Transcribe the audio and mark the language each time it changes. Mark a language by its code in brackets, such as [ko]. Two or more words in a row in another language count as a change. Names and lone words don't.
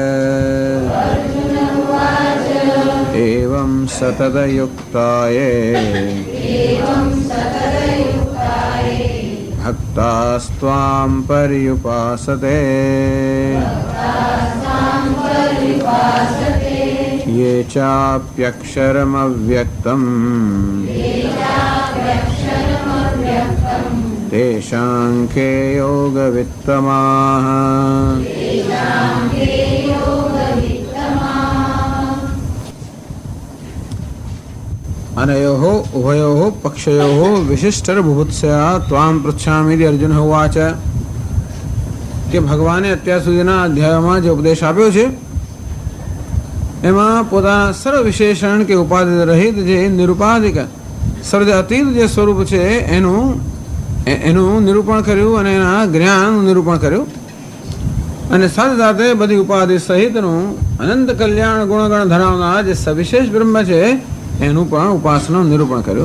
[sa] एवं सततयुक्ताये भक्तास्त्वां पर्युपासते ये चाप्यक्षरमव्यक्तम् तेषां के योगवित्तमाः। अनयोः उभयोः पक्षयोः विशिष्टर्बुभुत्सया त्वां पृच्छामीति अर्जुन उवाच [gu] કે ભગવાને અત્યાર સુધીના અધ્યાયોમાં જે ઉપદેશ આપ્યો છે એમાં પોતાના સર્વ વિશેષણ કે ઉપાધિ રહિત જે નિરુપાધિક સર્વ અતીત જે સ્વરૂપ છે એનું નિરૂપણ કર્યું અને એના જ્ઞાનનું નિરૂપણ કર્યું અને સાથે સાથે બધી ઉપાધિ સહિતનું અનંત કલ્યાણ ગુણગણ ધરાવનાર જે સવિશેષ બ્રહ્મ છે એનું પણ ઉપાસનાનું નિરૂપણ કર્યું.